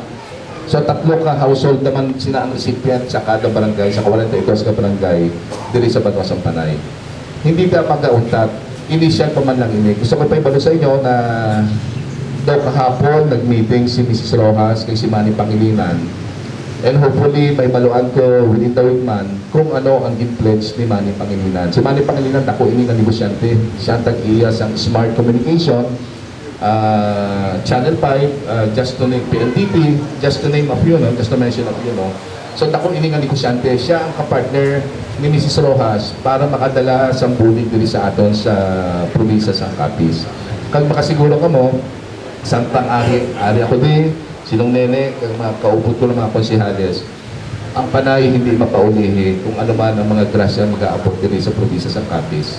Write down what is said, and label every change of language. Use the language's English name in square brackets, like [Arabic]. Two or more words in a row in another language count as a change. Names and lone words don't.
[Hiligaynon] So 3 ka household naman sina ang recipient sa kada barangay, sa 42 ka barangay, diri sa Banwasang Panay. Hindi ka mag-auntat. Initial pa man lang ini. Gusto ko pa ibalo sa inyo na daw kahapon nag-meeting si Mrs. Rojas kay si Manny Pangilinan. [English] And hopefully [Hiligaynon] may baluan ko [English] within the week [Hiligaynon] man kung ano ang in-pledge ni Manny Pangilinan. Si Manny Pangilinan, dako ini nga negosyante. Siya tag-iya sa [English] smart communication, Channel 5, just to name PLDT, just to name a few, no? Just to mention a few. No? [Hiligaynon] So dako ini nga negosyante. Siya ang kapartner ni Mrs. Rojas para makadala sa bulig diri sa aton sa probinsya sa Capiz. Kag makasiguro ka mo, santang ari ako di, sinong nene, kag mga kaupot ko ng mga konsihales, ang Panay hindi mapaulihin kung ano man ang mga grasya mag-aabot diri sa probinsya sa Capiz.